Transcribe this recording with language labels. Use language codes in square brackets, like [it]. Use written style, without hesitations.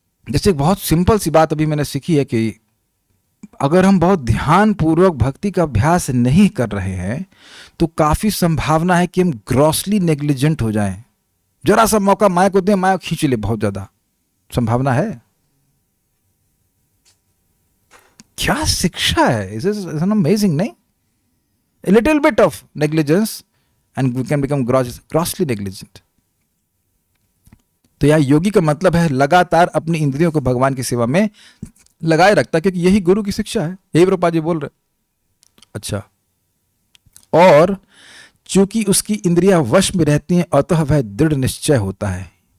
[hi] जैसे एक बहुत सिंपल सी बात अभी मैंने सीखी है कि अगर हम बहुत ध्यान पूर्वक भक्ति का अभ्यास नहीं कर रहे हैं, तो काफी संभावना है कि हम ग्रॉसली नेग्लिजेंट हो जाएं। जरा सा मौका माया को दें, माया खींच ले, बहुत ज्यादा संभावना है। क्या शिक्षा है, [en] is an amazing, [hi] नहीं? [en] A little bit of negligence and we can become grossly negligent. [hi] तो यह योगी का मतलब है लगातार अपनी इंद्रियों को भगवान की सेवा में लगाए रखता, क्योंकि यही गुरु की शिक्षा है, यही प्रभुपाद जी बोल रहे। अच्छा, और चूंकि उसकी इंद्रियां वश में रहती हैं, अतः वह दृढ़ निश्चय होता है।